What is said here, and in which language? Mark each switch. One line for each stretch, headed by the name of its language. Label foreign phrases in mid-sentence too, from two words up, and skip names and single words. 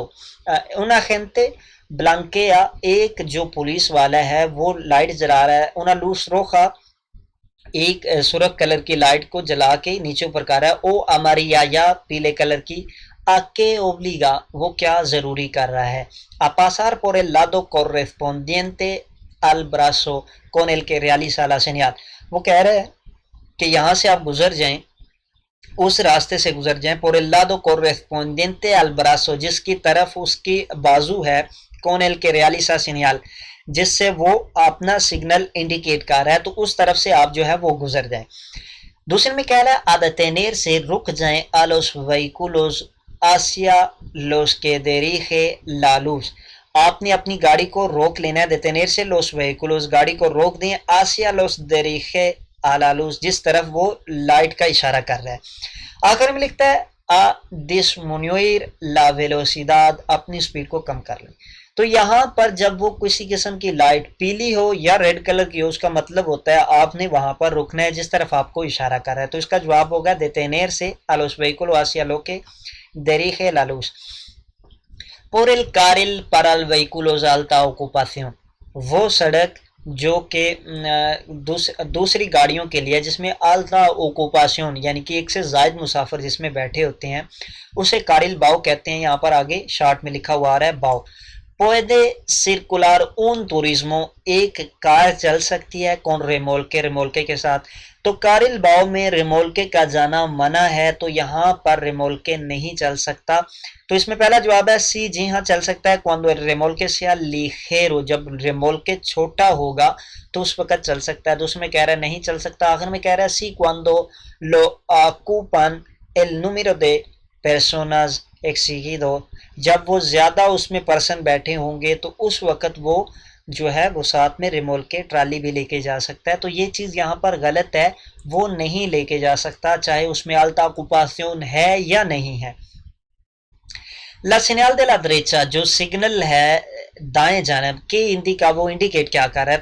Urdu: اونا خینتے بلانکیا، ایک جو پولیس والا ہے وہ لائٹ جلا رہا ہے،
Spanish: una luz roja,
Urdu: ایک سرخ کلر کی لائٹ کو جلا کے نیچے اوپر کر رہا ہے،
Spanish: o amarilla
Urdu: یا پیلے کلر کی،
Spanish: a qué obliga,
Urdu: وہ کیا ضروری کر رہا ہے،
Spanish: a pasar por el lado correspondiente al brazo con el que realiza la señal،
Urdu: وہ کہہ رہا ہے کہ یہاں سے آپ گزر جائیں، اس راستے سے گزر جائیں،
Spanish: por el lado correspondiente al brazo،
Urdu: جس کی طرف اس کی بازو ہے،
Spanish: con el que realiza señal،
Urdu: جس سے وہ اپنا سگنل انڈیکیٹ کر رہا ہے، تو اس طرف سے آپ جو ہے وہ گزر جائیں۔ دوسرے میں کہہ رہا ہے
Spanish: a detenerse،
Urdu: رک جائیں،
Spanish: a los vehículos hacia los que dirige la luz،
Urdu: آپ نے اپنی گاڑی کو روک لینا ہے،
Spanish: detenerse los vehículos،
Urdu: گاڑی کو روک دیں،
Spanish: hacia los dirige a la luz،
Urdu: جس طرف وہ لائٹ کا اشارہ کر رہا ہے۔ آخر میں لکھتا ہے
Spanish: a disminuir la velocidad،
Urdu: اپنی سپیڈ کو کم کر لیں۔ تو یہاں پر جب وہ کسی قسم کی لائٹ پیلی ہو یا ریڈ کلر کی ہو، اس کا مطلب ہوتا ہے آپ نے وہاں پر رکنا ہے جس طرف آپ کو اشارہ کر رہا ہے، تو اس کا جواب ہوگا
Spanish: detenerse a los vehículos hacia lo que dirige la luz، por el carril para el vehículos de alta ocupación،
Urdu: وہ سڑک جو کہ دوسری گاڑیوں کے لیے جس میں
Spanish: alta ocupación
Urdu: یعنی کہ ایک سے زائد مسافر جس میں بیٹھے ہوتے ہیں اسے
Spanish: carril BAO
Urdu: کہتے ہیں۔ یہاں پر آگے شارٹ میں لکھا ہوا آ رہا ہے باؤ۔
Spanish: puede circular un turismo،
Urdu: ایک کار چل سکتی ہے
Spanish: con remolque،
Urdu: remolque کے ساتھ، تو
Spanish: carril BAO
Urdu: میں ریمولکے کا جانا منع ہے، تو یہاں پر ریمولکے نہیں چل سکتا۔ تو اس میں پہلا جواب ہے سی، جی ہاں چل سکتا ہے،
Spanish: cuando el remolque sea ligero،
Urdu: جب ریمولکے چھوٹا ہوگا تو اس وقت چل سکتا ہے۔ دوسرے میں کہہ رہا ہے نہیں چل سکتا۔ آخر میں کہہ رہا ہے
Spanish: سی cuando lo ocupan el número de personas exigido،
Urdu: جب وہ زیادہ اس میں پرسن بیٹھے ہوں گے تو اس وقت وہ جو ہے وہ ساتھ میں ریمولکے ٹرالی بھی لے کے جا سکتا ہے. تو یہ چیز یہاں پر غلط ہے، وہ نہیں لے کے جا سکتا چاہے اس میں
Spanish: alta ocupación
Urdu: ہے یا نہیں ہے.
Spanish: la señal de la derecha
Urdu: جو سگنل ہے دائیں جانب کے انڈیکا، وہ انڈیکیٹ کیا کر رہا ہے؟